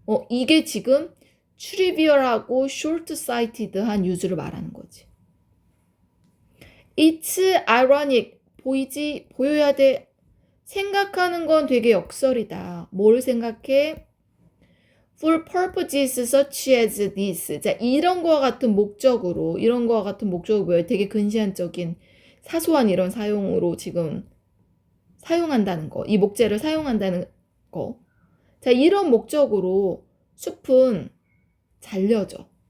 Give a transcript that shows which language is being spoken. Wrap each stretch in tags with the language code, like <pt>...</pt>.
<ko>이게 지금 trivial하고 short-sighted한 유즈를 말하는 거지.</ko> <en>It's ironic.</en> <ko>보여야 돼. 생각하는 건 되게 역설이다. 뭘 생각해?</ko> <en>for purposes such as this.</en> <ko>자, 이런 거와 같은 목적으로, 이런 거와 같은 목적이 뭐예요? 되게 근시안적인 사소한 이런 사용으로 지금 사용한다는 거. 이 목재를 사용한다는 거. 자, 이런 목적으로 숲은 잘려져.</ko>